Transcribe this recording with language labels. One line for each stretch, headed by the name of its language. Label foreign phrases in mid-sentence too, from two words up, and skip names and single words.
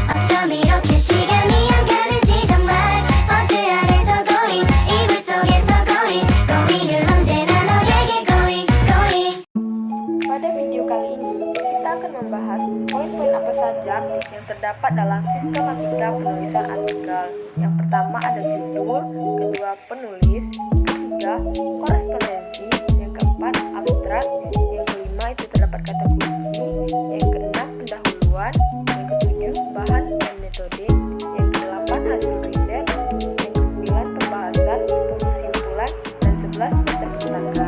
Korean: 어쩜 이렇게 시간이 안 가는지 정말 버스 안에서 going 이불 속에서 going은 언제나 너에게 going.
Indonesian: Pada video kali ini, kita akan membahas poin-poin apa saja yang terdapat dalam sistematika penulisan artikel. Yang pertama ada judul, kedua penulis, ketiga korespondensi, yang keempat abstrak, yang kelima itu terdapat kata kunci, yang keenam pendahuluan, yang ketujuh bahan dan metode, yang kedelapan hasil riset, yang kesembilan pembahasan, 10 kesimpulan, dan 11 interpretasi.